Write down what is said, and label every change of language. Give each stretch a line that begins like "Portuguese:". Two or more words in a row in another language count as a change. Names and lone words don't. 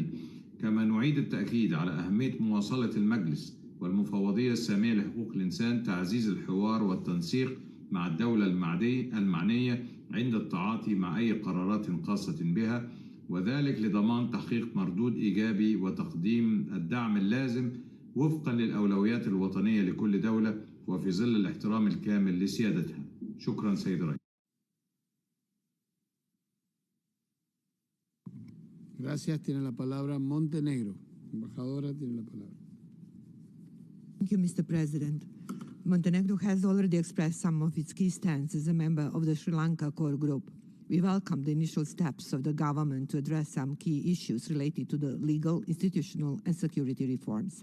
Arabic: كما نعيد التأكيد على أهمية مواصلة المجلس والمفوضية السامية لحقوق الإنسان تعزيز الحوار والتنسيق مع الدولة المعنية عند التعاطي مع أي قرارات خاصة بها، وذلك لضمان تحقيق مردود إيجابي وتقديم الدعم اللازم وفقا للأولويات الوطنية لكل دولة وفي ظل الاحترام الكامل لسيادتها. شكرا سيد الرئيس.
Spanish: Gracias. Tiene la palabra Montenegro. Embajadora, tiene la palabra.
English: Thank you, Mr. President. Montenegro has already expressed some of its key stance as a member of the Sri Lanka core group. We welcome the initial steps of the government to address some key issues related to the legal, institutional, and security reforms.